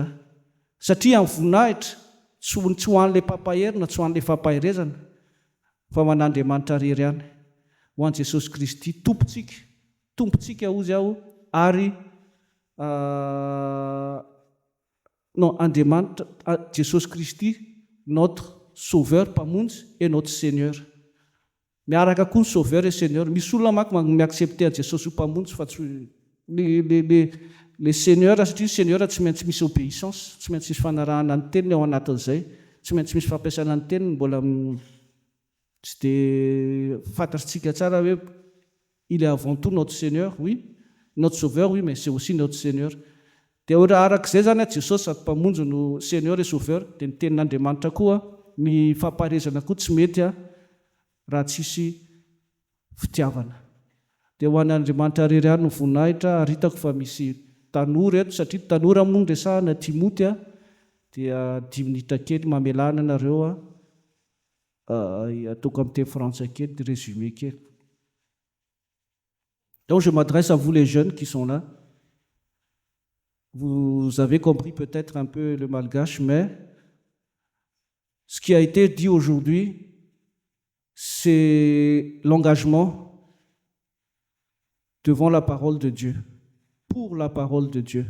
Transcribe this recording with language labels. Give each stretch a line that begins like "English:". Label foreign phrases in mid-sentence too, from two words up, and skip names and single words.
Malagasy: Satria amin'ny voninahitra tsy ho an'ilay mpampahery na tsy ho an'ilay fampaherezana fa ho an'Andriamanitra rery ihany, ho an'i Jesosy Kristy tompontsika ozy aho ary non, Andriamanitra, Jesosy Kristy
French: notre sauveur
Malagasy: mpamonjy
French: et notre Seigneur.
Malagasy: Miaraka koa ny
French: sauveur et Seigneur.
Malagasy: Misy olona manko miaccepter a Jesosy ho mpamonjy fa tsy
French: le Seigneur,
Malagasy: satria Seigneur tsy maintsy misy obéissance, tsy maintsy misy fanarahana ny teniny ao anatin'izay, tsy maintsy misy fampiasana ny teniny, mbola tsy dia fantatritsika tsara hoe
French: il est avant tout notre Seigneur, oui, notre sauveur, oui, mais c'est aussi notre Seigneur.
Malagasy: Dia arak'izay zany Jesosy sady mpamonjy no
French: Seigneur et sauveur
Malagasy: dia ny tenin'Andriamanitra koa ny fampaharezana koa tsy mety raha tsisy fitiavana. Dia ho an'Andriamanitra rery ihany no voninahitra. Ary hitako fa misy tanora eto, satria tanora moa ny resahana Timoty dia 10 minitra kely mamelana anareo ataoko amin'ny teny frantsay kely
French: de résumé
Malagasy: kely.
French: Donc je m'adresse à vous les jeunes qui sont là. Vous avez compris peut-être un peu le malgache, mais ce qui a été dit aujourd'hui, c'est l'engagement devant la parole de Dieu, pour la parole de Dieu.